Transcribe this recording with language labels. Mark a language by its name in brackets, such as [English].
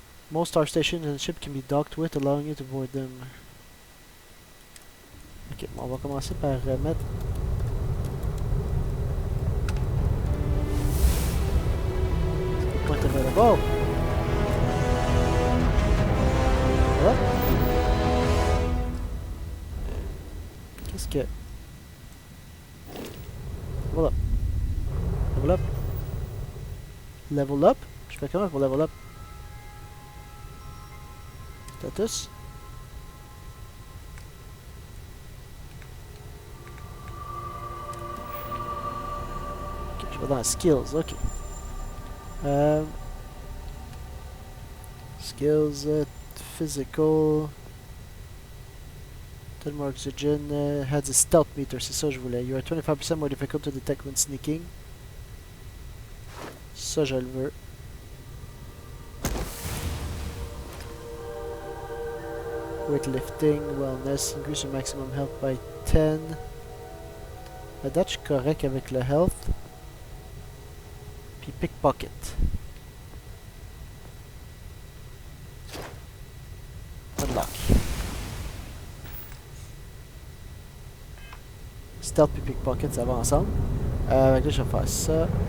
[English] Most star stations and ship can be docked with, allowing you to board them. [French] Ok, bon, on va commencer par remettre. [English] Point available. Hop. [French] Qu'est-ce que... [English] Voilà. Level up. Level up? [French] Je fais comment pour level up? [English] Status. [French] Ok, je vais dans skills, ok. [English] Skills, physical. Ten more oxygen, has a stealth meter, [French] c'est ça que je voulais. [English] You are 25% more difficult to detect when sneaking. [French] Ça, je le veux. [English] Weightlifting, wellness, increase your maximum health by 10. [French] La date, je suis correct avec le health. Puis pickpocket. [English] Unlock. [French] Stealth puis pickpocket, ça va ensemble. Avec là, je vais faire ça.